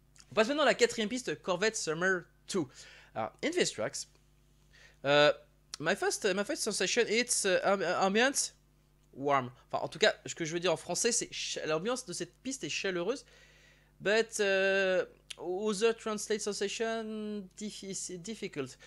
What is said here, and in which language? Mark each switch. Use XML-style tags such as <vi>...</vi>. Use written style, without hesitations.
<fr>On passe maintenant à la quatrième piste, Corvette Summer 2.</fr> <en>Alors, in these tracks, my first sensation, it's ambience warm.</en> <fr>Enfin, en tout cas, ce que je veux dire en français, c'est l'ambiance de cette piste est chaleureuse.</fr> <en>But other translate sensation difficult.</en>